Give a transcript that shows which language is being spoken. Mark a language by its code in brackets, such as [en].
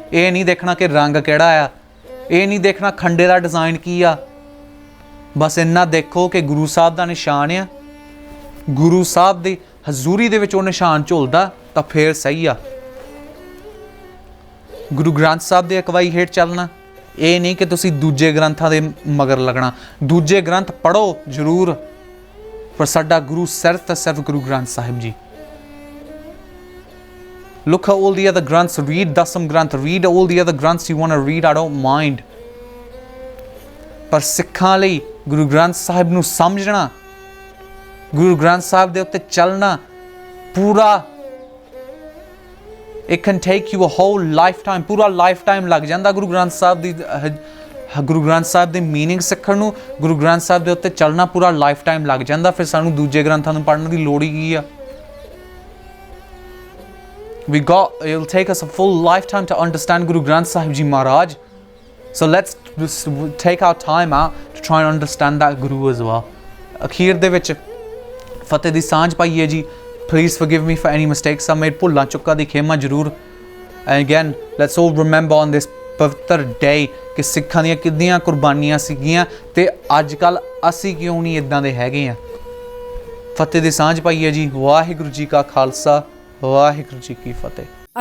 [pa] ਇਹ ਨਹੀਂ ਦੇਖਣਾ ਕਿ ਰੰਗ ਕਿਹੜਾ ਆ, ਇਹ ਨਹੀਂ ਦੇਖਣਾ ਖੰਡੇ ਦਾ ਡਿਜ਼ਾਈਨ ਕੀ ਆ, ਬਸ ਇੰਨਾ ਦੇਖੋ ਕਿ ਗੁਰੂ ਸਾਹਿਬ ਦਾ ਨਿਸ਼ਾਨ ਆ, ਗੁਰੂ ਸਾਹਿਬ ਦੀ ਹਜ਼ੂਰੀ ਦੇ ਵਿੱਚ ਉਹ ਨਿਸ਼ਾਨ ਝੁਲਦਾ ਤਾਂ ਫੇਰ ਸਹੀ ਆ। ਗੁਰੂ ਗ੍ਰੰਥ ਸਾਹਿਬ ਦੇ ਅਗਵਾਈ ਹੇਠ ਚੱਲਣਾ, ਇਹ ਨਹੀਂ ਕਿ ਤੁਸੀਂ ਦੂਜੇ ਗ੍ਰੰਥਾਂ ਦੇ ਮਗਰ ਲੱਗਣਾ। ਦੂਜੇ ਗ੍ਰੰਥ ਪੜ੍ਹੋ ਜ਼ਰੂਰ, ਪਰ ਸਾਡਾ ਗੁਰੂ ਸਿਰਫ ਤੇ ਸਿਰਫ Guru Granth Sahib ji. [en] Look at all the other granths, read Dasam Granth, read all the other granths you want to read, I don't mind। [pa] ਪਰ ਸਿੱਖਾਂ ਲਈ ਗੁਰੂ ਗ੍ਰੰਥ ਸਾਹਿਬ ਨੂੰ ਸਮਝਣਾ, ਗੁਰੂ ਗ੍ਰੰਥ ਸਾਹਿਬ ਦੇ ਉੱਤੇ ਚੱਲਣਾ ਪੂਰਾ, [en] it can take you a whole lifetime, [pa] ਪੂਰਾ lifetime ਲੱਗ ਜਾਂਦਾ ਗੁਰੂ ਗ੍ਰੰਥ ਸਾਹਿਬ ਦੀ, ਗੁਰੂ ਗ੍ਰੰਥ ਸਾਹਿਬ ਦੀ ਮੀਨਿੰਗ ਸਿੱਖਣ ਨੂੰ, ਗੁਰੂ ਗ੍ਰੰਥ ਸਾਹਿਬ ਦੇ ਉੱਤੇ ਚੱਲਣਾ ਪੂਰਾ ਲਾਈਫਟਾਈਮ ਲੱਗ ਜਾਂਦਾ। ਫਿਰ ਸਾਨੂੰ ਦੂਜੇ ਗ੍ਰੰਥਾਂ ਨੂੰ ਪੜ੍ਹਨ ਦੀ ਲੋੜ ਹੀ ਕੀ ਆ? [en] It'll take us a full lifetime to understand Guru Granth Sahib Ji Maharaj, so let's just take our time out to try and understand that Guru as well। [pa] ਅਖੀਰ ਦੇ ਵਿੱਚ ਫਤਿਹ ਦੀ ਸਾਂਝ ਪਾਈਏ ਜੀ। [en] Please forgive me for any mistakes I made। [pa] ਭੁੱਲਾਂ ਚੁੱਕਾਂ ਦੀ ਖੇਮਾ ਜ਼ਰੂਰ। [en] And again, let's all remember on this [pa] ਪਵਿੱਤਰ ਡੇ ਕਿ ਸਿੱਖਾਂ ਦੀਆਂ ਕਿੰਨੀਆਂ ਕੁਰਬਾਨੀਆਂ ਸੀਗੀਆਂ ਤੇ ਅੱਜ ਕੱਲ੍ਹ ਅਸੀਂ ਕਿਉਂ ਨਹੀਂ ਇੱਦਾਂ ਦੇ ਹੈਗੇ ਆ। ਫਤਿਹ ਦੀ ਸਾਂਝ ਪਾਈਏ ਜੀ। ਵਾਹਿਗੁਰੂ ਜੀ ਕਾ ਖਾਲਸਾ, ਵਾਹਿਗੁਰੂ ਜੀ ਕੀ ਫਤਿਹ।